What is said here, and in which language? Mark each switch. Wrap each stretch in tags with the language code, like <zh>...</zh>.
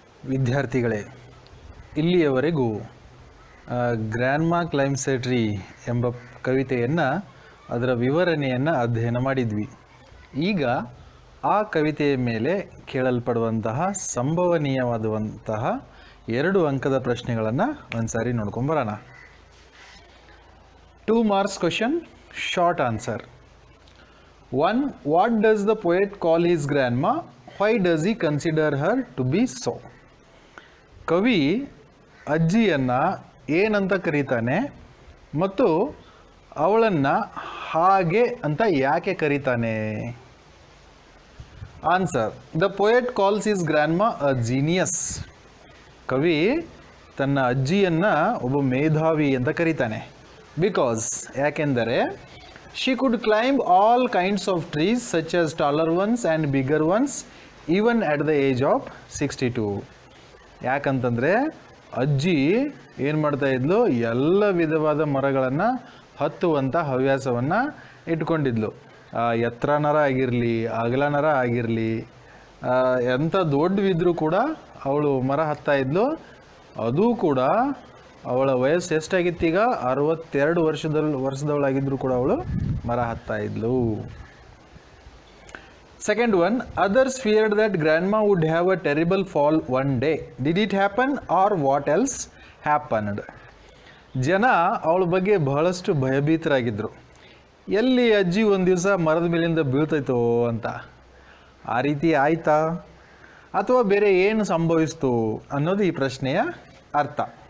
<kn>ವಿದ್ಯಾರ್ಥಿಗಳೇ, ಇಲ್ಲಿಯವರೆಗೂ ಗ್ರ್ಯಾಂಡ್ಮಾ ಕ್ಲೈಮ್ಸೆಟ್ರಿ ಎಂಬ ಕವಿತೆಯನ್ನು, ಅದರ ವಿವರಣೆಯನ್ನು ಅಧ್ಯಯನ ಮಾಡಿದ್ವಿ. ಈಗ ಆ ಕವಿತೆಯ ಮೇಲೆ ಕೇಳಲ್ಪಡುವಂತಹ ಸಂಭವನೀಯವಾದಂತಹ 2 ಅಂಕದ ಪ್ರಶ್ನೆಗಳನ್ನು ಒಂದ್ಸಾರಿ ನೋಡ್ಕೊಂಬರೋಣ.</kn> <en>2 marks question, short answer. 1. What does the poet call his grandma? Why does he consider her to be so?</en> <kn>ಕವಿ ಅಜ್ಜಿಯನ್ನು ಏನಂತ ಕರೀತಾನೆ ಮತ್ತು ಅವಳನ್ನು ಹಾಗೆ ಅಂತ ಯಾಕೆ ಕರೀತಾನೆ?</kn> <en>Answer: the poet calls his grandma a genius.</en> <kn>ಕವಿ ತನ್ನ ಅಜ್ಜಿಯನ್ನು ಒಬ್ಬ ಮೇಧಾವಿ ಅಂತ ಕರೀತಾನೆ.</kn> <en>because,</en> <kn>ಯಾಕೆಂದರೆ</kn> <en>She could climb all kinds of trees such as taller ones and bigger ones even at the age of 62.</en> <kn>ಯಾಕಂತಂದರೆ ಅಜ್ಜಿ ಏನು ಮಾಡ್ತಾ ಇದ್ಲು, ಎಲ್ಲ ವಿಧವಾದ ಮರಗಳನ್ನು ಹತ್ತುವಂಥ ಹವ್ಯಾಸವನ್ನು ಇಟ್ಕೊಂಡಿದ್ಲು. ಎತ್ತರನರ ಆಗಿರಲಿ, ಅಗಲನರ ಆಗಿರಲಿ, ಎಂಥ ದೊಡ್ಡವಿದ್ರೂ ಕೂಡ ಅವಳು ಮರ ಹತ್ತಾ ಇದ್ಲು. ಅದು ಕೂಡ ಅವಳ ವಯಸ್ಸು ಎಷ್ಟಾಗಿತ್ತೀಗ, 62 ವರ್ಷದವಳಾಗಿದ್ದರೂ ಕೂಡ ಅವಳು ಮರ ಹತ್ತಾ ಇದ್ಲು.</kn> <en>Second one, others feared that grandma would have a terrible fall one day. Did it happen or what else happened?</en> <kn>ಜನ ಅವಳ ಬಗ್ಗೆ ಬಹಳಷ್ಟು ಭಯಭೀತರಾಗಿದ್ದರು. ಎಲ್ಲಿ ಅಜ್ಜಿ ಒಂದು ದಿವಸ ಮರದ ಮೇಲಿಂದ ಬೀಳ್ತೈತೋ ಅಂತ. ಆ ರೀತಿ ಆಯ್ತಾ ಅಥವಾ ಬೇರೆ ಏನು ಸಂಭವಿಸ್ತು ಅನ್ನೋದು ಈ ಪ್ರಶ್ನೆಯ ಅರ್ಥ.</kn>